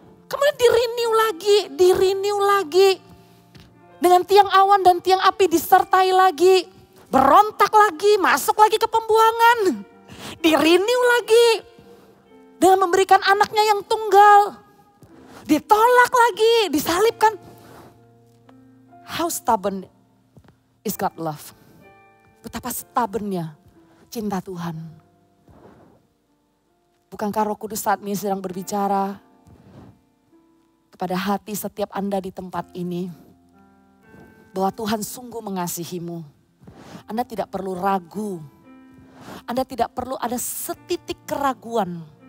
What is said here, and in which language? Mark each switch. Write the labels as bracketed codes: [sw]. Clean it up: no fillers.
[id] Kemudian di renew lagi. Dengan tiang awan dan tiang api disertai lagi. Berontak lagi, masuk lagi ke pembuangan. Di renew lagi. Dengan memberikan anaknya yang tunggal. Ditolak lagi, disalibkan. [en] How stubborn is God love? [id] Betapa stubbornnya cinta Tuhan. Bukankah Roh Kudus saat ini sedang berbicara kepada hati setiap Anda di tempat ini. Bahwa Tuhan sungguh mengasihimu. Anda tidak perlu ragu. Anda tidak perlu ada setitik keraguan.